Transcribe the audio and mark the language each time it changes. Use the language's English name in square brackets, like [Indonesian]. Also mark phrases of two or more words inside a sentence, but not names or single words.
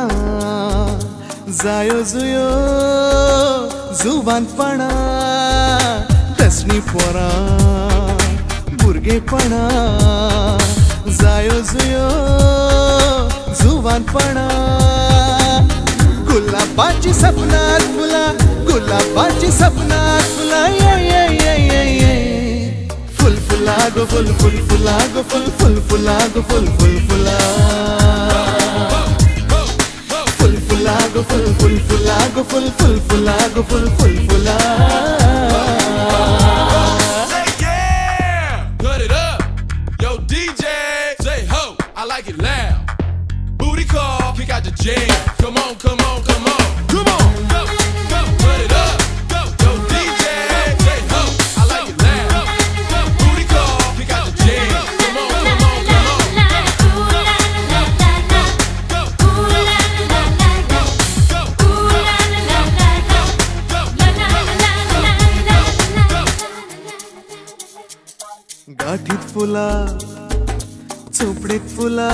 [Konkani] जायो जुयो जुवानपणा दसणी पोरा भुरगेपणा जायो जुयो जुवानपणा गुलाबाची सपनात फुला गुलाबाची सपनात फुला Full fulago, full fulago, full fulago, full fulago. Full fulago, full fulago, full fulago, full fulago. [English] Say yeah, cut it up. Yo, DJ, say ho, I like it loud. Booty call, kick out the jam. Come on, come on, come on, come on, go, go, cut it up. Go, yo, DJ, say ho, I like it loud. Booty call, kick out the jam. Come on, come on, come on. [Konkani] गाठीत फुला चोपडीत फुला